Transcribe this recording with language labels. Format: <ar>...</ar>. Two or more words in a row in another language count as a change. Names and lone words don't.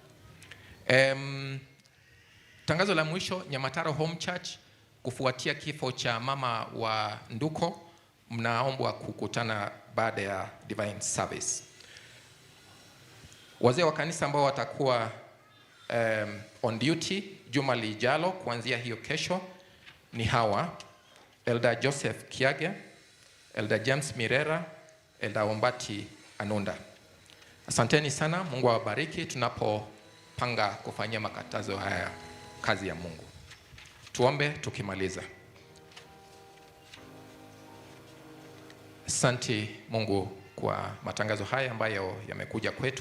<sw>Tangazo la mwisho, Nyamatara Home Church, kufuatia kifo cha mama wa Nduko, mnaombwa kukutana baada ya</sw> <en>divine service.</en> <sw>Wazee wa kanisa ambao watakuwa</sw> <en>on duty</en> <sw>juma lijalo kuanzia hiyo kesho ni hawa: Elder Joseph Kiage, Elder James Mirera, Elder Ombati Anunda. Asanteni sana, Mungu awabariki tunapopanga kufanyia makatazo haya kazi ya Mungu. Tuombe tukimaliza. Asante Mungu kwa matangazo haya ambayo yamekuja kwetu.</sw>